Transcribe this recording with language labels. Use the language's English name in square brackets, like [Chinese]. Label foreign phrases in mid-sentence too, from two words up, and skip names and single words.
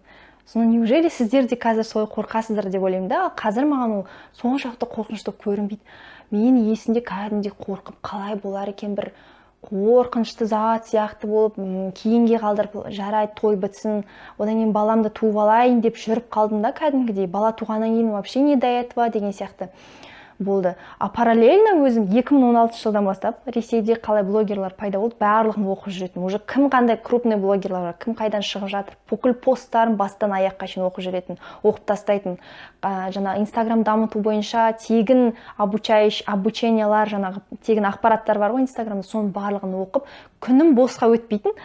[Kazakh] Соны неужели сіздер де қазір солай қорқасыздар деп ойлаймын да. Қазір маған ол соншалықты қорқынышты көрінбейді. Мен есімде кәдімгідей қорқып, қалай болар екен, бір қорқынышты зат сияқты болып, кейінге қалдырып, жарайды, той бітсін, одан кейін баламды туып алайын деп жүріп қалдым да, кәдімгідей. [Russian] Бала туғаннан кейін вообще не до этого [Kazakh] деген сияқты болды. А параллельно өзім 2016 жылдан бастап Ресейде қалай блогерлар пайда болды, барлығын оқып жүретін. Уже кім қандай крупный блогерлар бар, кім қайдан шығып жатыр, бүкіл посттарын бастан аяққа шейін оқып жүретін, оқып тастайтын. Инстаграм дамыту бойынша тегін обучениялар, тегін ақпараттар бар ғой Инстаграмда, соның барлығын оқып, күнім босқа өтпейтін.